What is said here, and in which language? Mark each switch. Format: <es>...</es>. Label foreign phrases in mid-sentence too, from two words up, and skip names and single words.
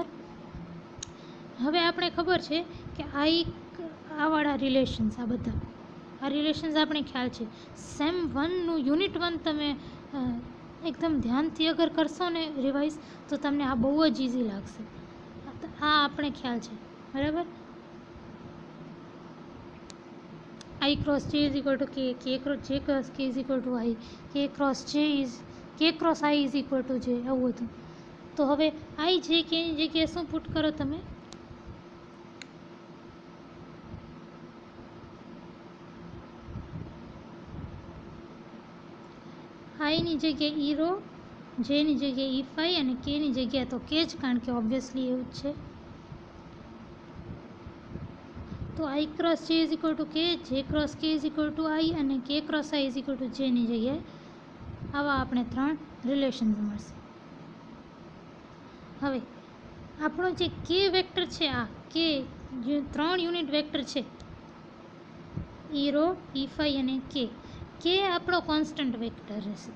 <gu>હવે આપણે ખબર છે કે આવાળા રિલેશન્સ, આ બધા આ રિલેશન્સ આપણે ખ્યાલ છે.</gu> <en>sem 1 unit 1</en> <gu>તમે એકદમ ધ્યાનથી અગર કરશો ને રિવાઇઝ, તો તમને આ બહુ જ ઇઝી લાગશે. આ આપણે ખ્યાલ છે, બરાબર.</gu> <en>I cross J is equal to K, J cross K is equal to I, K cross I is equal to J,</en> <gu>આવું હતું. તો હવે I J K ની જગ્યાએ શું પુટ કરો તમે, I ની જગ્યાએ ઈ રો, J ની જગ્યાએ ઈ ફાઈ અને K ની જગ્યાએ તો K જ, કારણ કે ઓબ્વિયસલી એવું જ છે.</gu> <en>તો I cross J is equal to K, J cross K is equal to I અને K cross I is equal to J</en> <gu>ની જગ્યાએ આવા આપણે 3 રિલેશન્સ મળશે. હવે આપણો જે કે વેક્ટર છે, આ કે જે 3</gu> <en>unit vector</en> <gu>છે, ઈ રો, ઈ ફાઈ અને કે આપણો</gu> <en>constant vector</en> <gu>રહેશે.</gu>